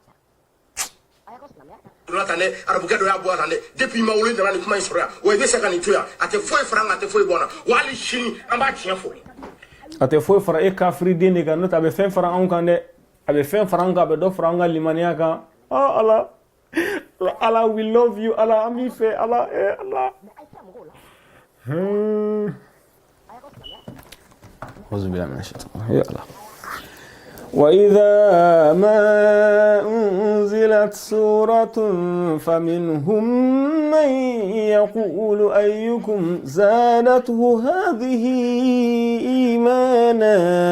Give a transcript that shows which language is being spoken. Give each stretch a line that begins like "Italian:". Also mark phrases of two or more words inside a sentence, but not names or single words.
Bambara: tan dɛ arabukɛ dɔ y'a bɔ tan dɛ depuis ma wolo nana nin kuma in sɔrɔ yan wa i bɛ se ka nin to yan a tɛ foyi fara an kan a tɛ foyi bɔ an na wa hali sini an b'a tiɲɛ fɔ a tɛ foyi fara e kafiriden de kan n'o tɛ a bɛ fɛn fara anw kan dɛ a bɛ fɛn fara an kan a bɛ dɔ fara an ka limaniya kan ala ala
English: we love you
Bambara: ala an b'i fɛ ala ala
Arabic: وإذا ما أنزلت سورة فمنهم من يقول أيكم زادته هذه إيمانا